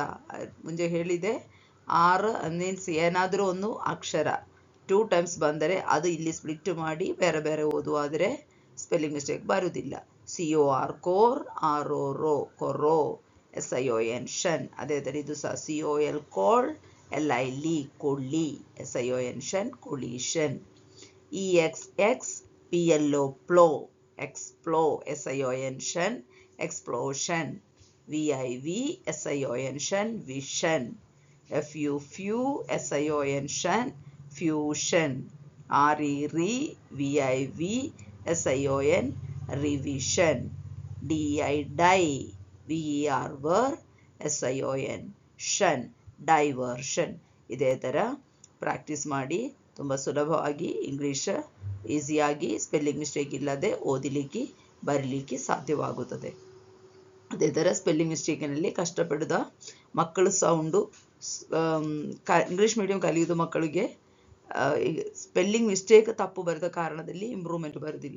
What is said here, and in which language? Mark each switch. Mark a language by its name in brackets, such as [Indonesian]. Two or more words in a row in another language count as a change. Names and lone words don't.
[Kannada] ಮುಂಚೆ ಹೇಳಿದೆ, ಮೀನ್ಸ್ ಏನಾದರೂ ಒಂದು ಅಕ್ಷರ 2 ಟೈಮ್ಸ್ ಬಂದರೆ ಅದು ಇಲ್ಲಿ ಸ್ಪ್ಲಿಟ್ ಮಾಡಿ ಬೇರೆ ಬೇರೆ ಓದುವಾದರೆ [English] spelling mistake [Kannada] ಬರುವುದಿಲ್ಲ. [English] COR ಕೋರ್, RO ಕೊರೋ, SION ಶನ್. [Kannada] ಅದೇ ಥರ ಇದು ಸಹ [English] COL ಕೋಳ್, LI ಕೊಳ್ಳಿ, SION ಕೊಳೀಷನ್. EXX PLO ಪ್ಲೋ, ಎಕ್ಸ್ಪ್ಲೋ, SION explosion. VIV SION vision. FU SION fusion. RE VIV SION revision. DI die, VER SION shun diversion. [Kannada] ಇದೇ ಥರ ಪ್ರಾಕ್ಟೀಸ್ ಮಾಡಿ ತುಂಬ ಸುಲಭವಾಗಿ ಇಂಗ್ಲೀಷ್ ಈಸಿಯಾಗಿ [English] spelling mistake [Kannada] ಇಲ್ಲದೆ ಓದಲಿಕ್ಕೆ ಬರಲಿಕ್ಕೆ ಸಾಧ್ಯವಾಗುತ್ತದೆ. ಅದೇ ಥರ ಸ್ಪೆಲ್ಲಿಂಗ್ ಮಿಸ್ಟೇಕಿನಲ್ಲಿ ಕಷ್ಟಪಡಿದ ಮಕ್ಕಳು [English] sound English medium [Kannada] ಕಲಿಯೋದು ಮಕ್ಕಳಿಗೆ [English] spelling mistake [Kannada] ತಪ್ಪು ಬರೆದ ಕಾರಣದಲ್ಲಿ ಇಂಪ್ರೂವ್ಮೆಂಟ್ ಬರೋದಿಲ್ಲ.